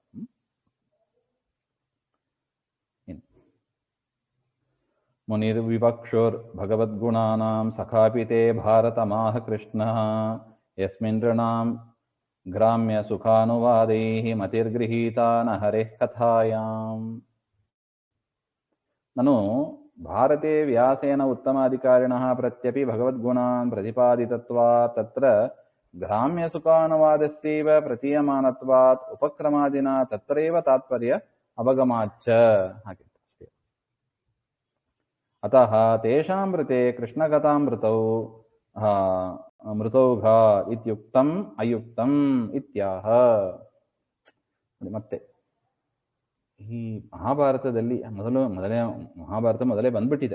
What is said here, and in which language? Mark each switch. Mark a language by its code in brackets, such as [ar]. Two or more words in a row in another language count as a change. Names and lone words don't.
[sa] ಮುನಿರ್ವಿವಕ್ಷೋರ್ ಭಗವದ್ಗುಣಾನಾಂ ಸಖಾಪಿತೆ ಭಾರತಮಾಹ ಕೃಷ್ಣಃ ಯಸ್ಮಿನ್ ನೃಣಾಂ ಗ್ರಾಮ್ಯ ಸುಖಾನುವಾದೈಃ ಮತಿರ್ಗೃಹೀತಾ ನ ಹರೇಃ ಕಥಾಯಾಂ. ನನು ಭಾರತೆ ವ್ಯಾಸೇನ ಉತ್ತಮಾಧಿಕಾರಿಣಃ ಪ್ರತ್ಯಪಿ ಭಗವದ್ಗುಣಾನ್ ಪ್ರತಿಪಾದಿತತ್ವಾತ್ ತತ್ರ ಗ್ರಾಮ್ಯ ಸುಖಾನುವಾದಸ್ಯೈವ ಪ್ರತೀಯಮಾನತ್ವಾತ್ ಉಪಕ್ರಮಾದಿನ ತತ್ರೈವ ತಾತ್ಪರ್ಯ ಅವಗಮಾಚ್ಚ. ಹಾಗೆ ಅತಃ ತೇಷಾಮೃತೆ ಕೃಷ್ಣಕಥಾಮೃತೌ ಮೃತೌಘ ಇತ್ಯುಕ್ತಂ ಅಯುಕ್ತಂ ಇತ್ಯಾಹ. [kn] ಮತ್ತೆ ಈ ಮಹಾಭಾರತದಲ್ಲಿ ಮೊದಲೇ ಬಂದ್ಬಿಟ್ಟಿದೆ.